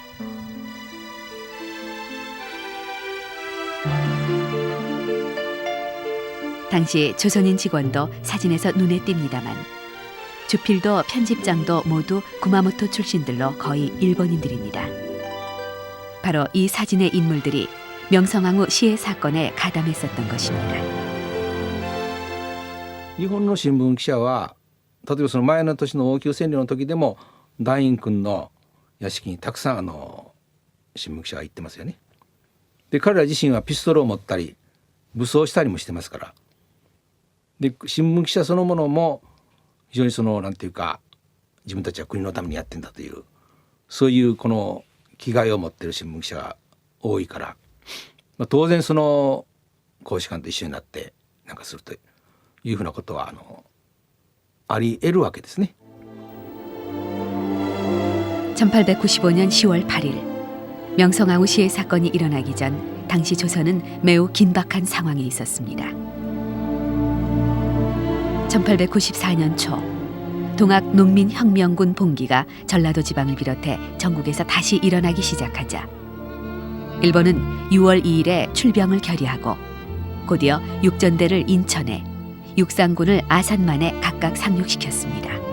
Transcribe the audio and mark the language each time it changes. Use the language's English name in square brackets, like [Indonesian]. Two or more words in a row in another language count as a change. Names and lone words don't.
[Korean] 당시 조선인 직원도 사진에서 눈에 띕니다만 주필도 편집장도 모두 구마모토 출신들로 거의 일본인들입니다. 바로 이 사진의 인물들이 명성황후 시해 사건에 가담했었던 것입니다. [Japanese] 日本の新聞記者は例えばその前の年の王宮占領の時でも大院君の屋敷にたくさん新聞記者が行ってますよね。で彼ら自身はピストルを持ったり武装したりもしてますから。で新聞記者そのものも非常になんていうか自分たちは国のためにやってんだというそういうこの気概を持っている新聞記者が多いから、当然公使館と一緒になってなんかするというふうなことはあり得るわけですね。 [Korean] 1895년 10월 8일 명성황후 시해 사건이 일어나기 전 당시 조선은 매우 긴박한 상황에 있었습니다. 1894년 초 동학농민혁명군 봉기가 전라도 지방을 비롯해 전국에서 다시 일어나기 시작하자 일본은 6월 2일에 출병을 결의하고 곧이어 육전대를 인천에, 육상군을 아산만에 각각 상륙시켰습니다.